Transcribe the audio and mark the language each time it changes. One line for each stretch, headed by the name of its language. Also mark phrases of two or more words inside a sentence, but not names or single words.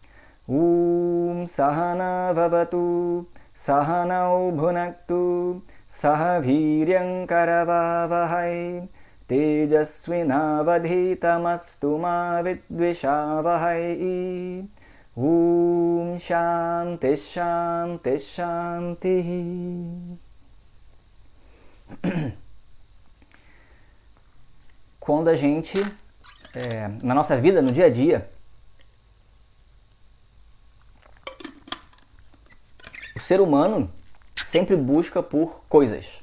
Sanskrit: सह नाववतु सह नौ भुनक्तु सह वीर्यं करवावहै तेजस्विनावधीतमस्तु मा विद्विषावहै शान्तिः शान्तिः शान्तिः.
Portuguese: Quando a gente, na nossa vida, no dia a dia, o ser humano sempre busca por coisas.